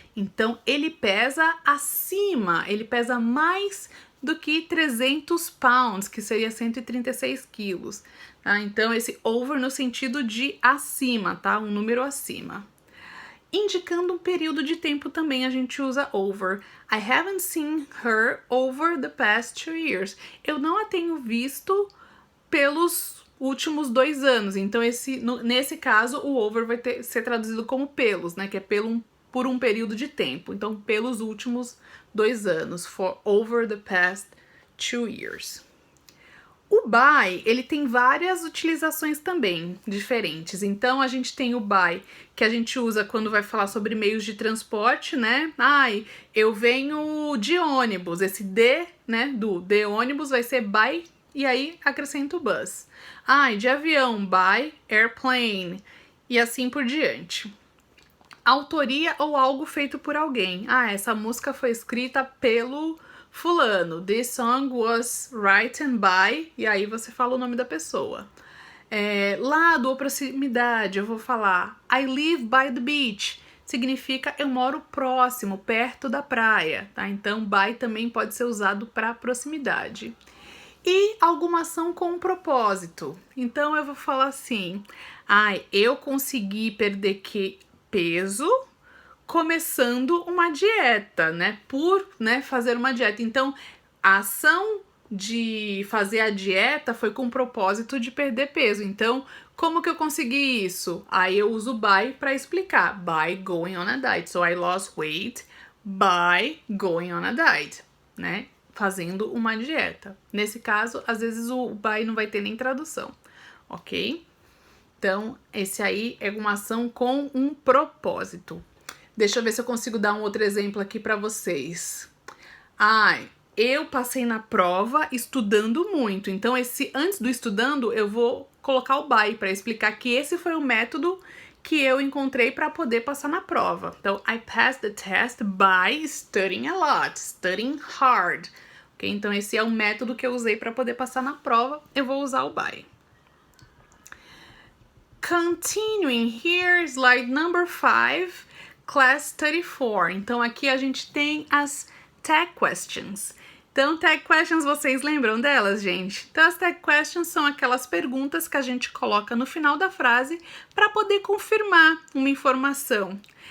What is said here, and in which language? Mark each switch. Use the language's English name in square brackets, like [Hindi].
[Portuguese] Então, ele pesa acima, ele pesa mais do que 300 pounds, que seria 136 quilos. Tá? Então, esse over no sentido de acima, tá? Um número acima. Indicando um período de tempo também a gente usa over. [English] I haven't seen her over the past 2 years. [Portuguese] Eu não a tenho visto pelos últimos 2 anos. Então, nesse caso, o over vai ser traduzido como pelos, né? Que é por um período de tempo. Então, pelos últimos 2 anos. [English] For over the past 2 years. [Portuguese] O by, ele tem várias utilizações também diferentes. Então, a gente tem o by, que a gente usa quando vai falar sobre meios de transporte, né? Ai, eu venho de ônibus. Esse de, né, do de ônibus vai ser by, e aí acrescento o bus. Ai, de avião, [English] by airplane, [Portuguese] e assim por diante. Autoria ou algo feito por alguém. Ah, essa música foi escrita pelo fulano. [English] This song was written by... [Portuguese] E aí você fala o nome da pessoa. Lado ou proximidade, eu vou falar [English] I live by the beach. [Portuguese] Significa eu moro próximo, perto da praia, tá? Então, by também pode ser usado para proximidade. E alguma ação com um propósito. Então, eu vou falar assim... Ai, eu consegui perder peso começando uma dieta, né? Por, né, fazer uma dieta. Então, a ação de fazer a dieta foi com o propósito de perder peso. Então, como que eu consegui isso? Aí eu uso by para explicar. [English] By going on a diet. So, I lost weight by going on a diet, [Portuguese] né? Fazendo uma dieta. Nesse caso, às vezes o by não vai ter nem tradução, ok? Então, esse aí é uma ação com um propósito. Deixa eu ver se eu consigo dar um outro exemplo aqui para vocês. Eu passei na prova estudando muito. Então, antes do estudando, eu vou colocar o by para explicar que esse foi o método que eu encontrei para poder passar na prova. [English] Então, I passed the test by studying a lot, studying hard. Okay? [Portuguese] Então, esse é o método que eu usei para poder passar na prova. Eu vou usar o by. [English] Continuing here, slide number 5, class 34. [Portuguese] Então, aqui a gente tem as tag questions. Então, tag questions, vocês lembram delas, gente? Então, as tag questions são aquelas perguntas que a gente coloca no final da frase para poder confirmar uma informação.